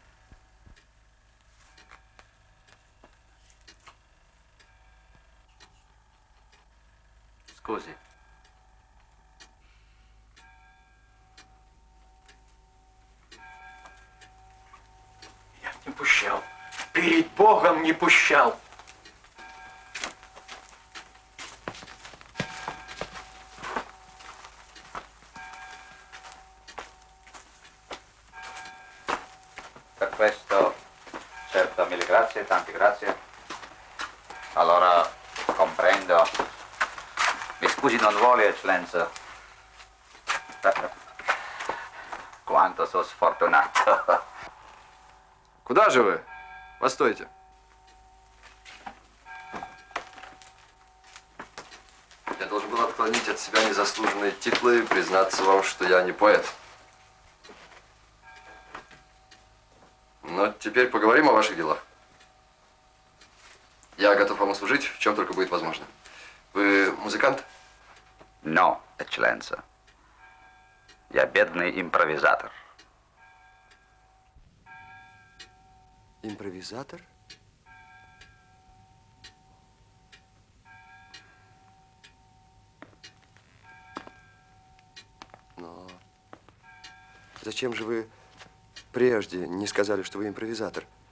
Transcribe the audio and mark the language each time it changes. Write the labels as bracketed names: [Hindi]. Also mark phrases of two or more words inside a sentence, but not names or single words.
[Italian] Scusi. [Russian] Я не пущал. Перед Богом не пущал. [Italian] Per questo, certo, mille grazie, tante grazie. Allora, comprendo. Mi scusi, non vuole, eccellenza. Quanto sono sfortunato. [Russian] Куда же вы? Постойте. Я должен был отклонить от себя незаслуженные титулы и признаться вам, что я не поэт. Но теперь поговорим о ваших делах. Я готов вам услужить, в чем только будет возможно. Вы музыкант? [Italian] No, eccellenza. [Russian] Я бедный импровизатор. Импровизатор? Но зачем же вы прежде не сказали, что вы импровизатор?